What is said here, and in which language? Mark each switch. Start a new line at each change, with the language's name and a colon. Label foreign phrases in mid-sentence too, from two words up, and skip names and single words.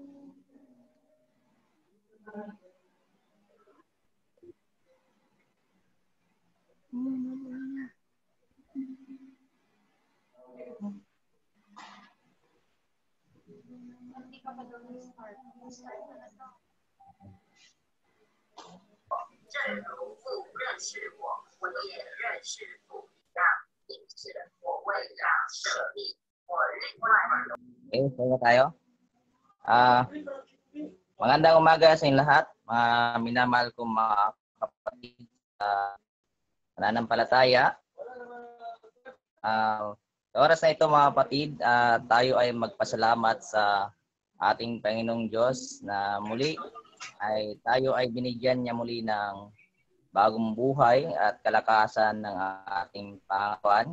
Filipino: Hindi ka pa daw start. Start na na to.
Chinese: 正如父认识我，我也认识父一样，因此我为了舍命，我另外
Filipino: Okay, kaya tayo. Magandang umaga sa inyong lahat, mga minamahal kong mga kapatid sa pananampalataya. Sa oras na ito mga kapatid, tayo ay magpasalamat sa ating Panginoong Diyos na muli ay tayo ay binigyan niya muli ng bagong buhay at kalakasan ng ating Panginoon.